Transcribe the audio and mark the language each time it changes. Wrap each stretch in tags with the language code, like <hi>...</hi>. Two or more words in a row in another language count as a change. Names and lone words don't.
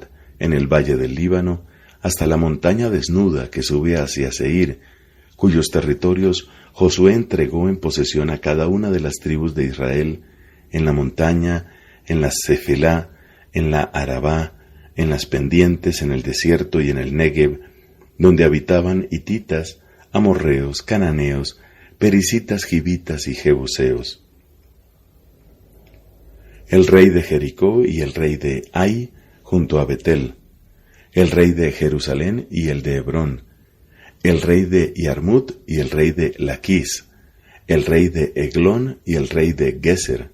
<es>en el valle del Líbano, hasta la montaña desnuda que sube hacia Seir, cuyos territorios Josué entregó en posesión a cada una de las tribus de Israel, en la montaña, en la Cefelá, en la Arabá, en las pendientes, en el desierto y en el Negev, donde habitaban hititas, amorreos, cananeos, perisitas, gibitas y jebuseos. El rey de Jericó y el rey de Ai, junto a Betel, el rey de Jerusalén y el de Hebrón, el rey de Yarmut y el rey de Laquis, el rey de Eglón y el rey de Geser,</es>